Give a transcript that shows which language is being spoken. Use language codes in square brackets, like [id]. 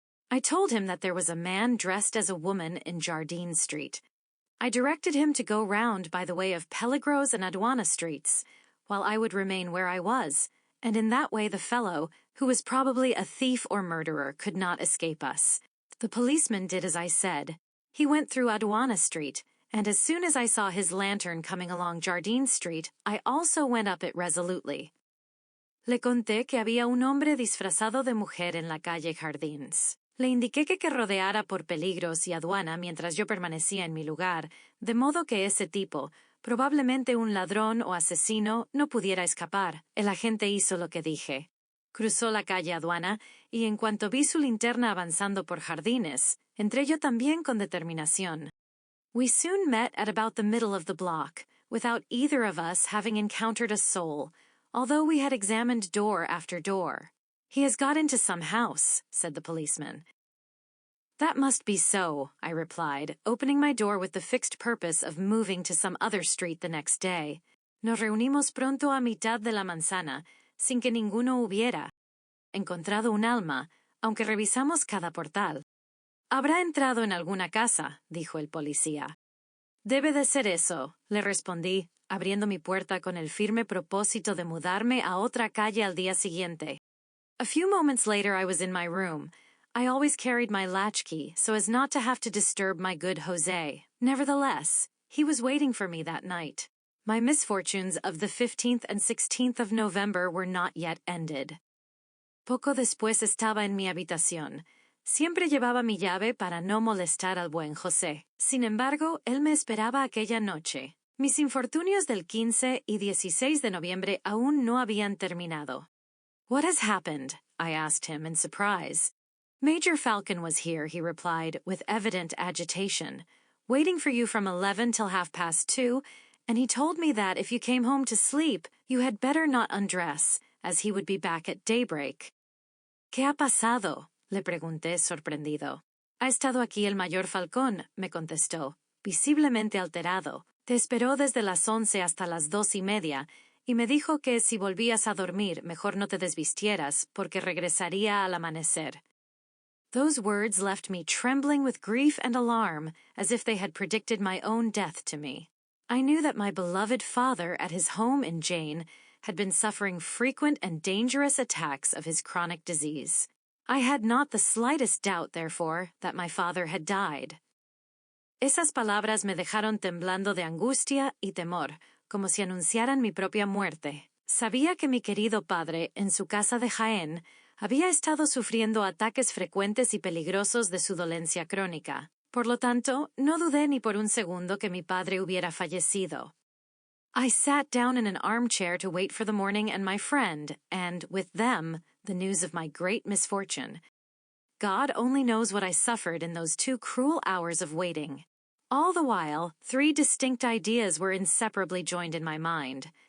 [en] I told him that there was a man dressed as a woman in Jardine Street. I directed him to go round by the way of Peligros and Aduana Streets, while I would remain where I was, and in that way the fellow, who was probably a thief or murderer, could not escape us. The policeman did as I said. He went through Aduana Street, and as soon as I saw his lantern coming along Jardine Street, I also went up it resolutely. [es] Le conté que había un hombre disfrazado de mujer en la calle Jardines. Le indiqué que rodeara por Peligros y Aduana mientras yo permanecía en mi lugar, de modo que ese tipo, probablemente un ladrón o asesino, no pudiera escapar. El agente hizo lo que dije. Cruzó la calle Aduana, y en cuanto vi su linterna avanzando por Jardines, entré yo también con determinación. [en] We soon met at about the middle of the block, without either of us having encountered a soul, although we had examined door after door. He has got into some house, said the policeman. That must be so, I replied, opening my door with the fixed purpose of moving to some other street the next day. [es] Nos reunimos pronto a mitad de la manzana, sin que ninguno hubiera encontrado un alma, aunque revisamos cada portal. Habrá entrado en alguna casa, dijo el policía. Debe de ser eso, le respondí, abriendo mi puerta con el firme propósito de mudarme a otra calle al día siguiente. [en] A few moments later I was in my room. I always carried my latchkey so as not to have to disturb my good Jose. Nevertheless, he was waiting for me that night. My misfortunes of the 15th and 16th of November were not yet ended. [es] Poco después estaba en mi habitación. Siempre llevaba mi llave para no molestar al buen José. Sin embargo, él me esperaba aquella noche. Mis infortunios del 15 y 16 de noviembre aún no habían terminado. [en] What has happened? I asked him in surprise. Major Falcon was here, he replied, with evident agitation, waiting for you from 11 till 2:30, and he told me that if you came home to sleep, you had better not undress, as he would be back at daybreak. [es] ¿Qué ha pasado? Le pregunté sorprendido. Ha estado aquí el mayor Falcón, me contestó, visiblemente alterado. Te esperó desde las 11 hasta las 2:30, y me dijo que si volvías a dormir, mejor no te desvistieras, porque regresaría al amanecer. [en] Those words left me trembling with grief and alarm, as if they had predicted my own death to me. I knew that my beloved father, at his home in Jane, had been suffering frequent and dangerous attacks of his chronic disease. I had not the slightest doubt, therefore, that my father had died. [es] Esas palabras me dejaron temblando de angustia y temor, como si anunciaran mi propia muerte. Sabía que mi querido padre, en su casa de Jaén, había estado sufriendo ataques frecuentes y peligrosos de su dolencia crónica. Por lo tanto, no dudé ni por un segundo que mi padre hubiera fallecido. [en] I sat down in an armchair to wait for the morning and my friend, and, with them, the news of my great misfortune. God only knows what I suffered in those 2 cruel hours of waiting. All the while, 3 distinct ideas were inseparably joined in my mind.